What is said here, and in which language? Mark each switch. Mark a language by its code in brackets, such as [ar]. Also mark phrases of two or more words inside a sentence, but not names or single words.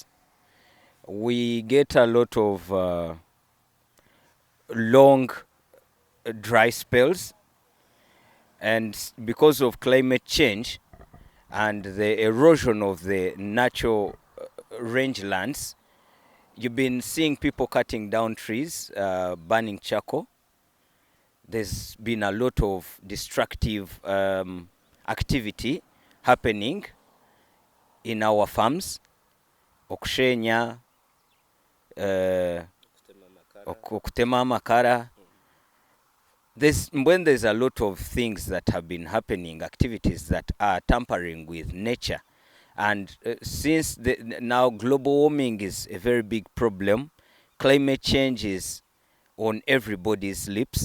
[en] We get a lot of long dry spells, and because of climate change and the erosion of the natural rangelands, you've been seeing people cutting down trees, burning charcoal. There's been a lot of destructive activity happening in our farms. [nyn] Okushenya, okutema amakara. [en] When there's a lot of things that have been happening, activities that are tampering with nature. And since now global warming is a very big problem, climate change is on everybody's lips.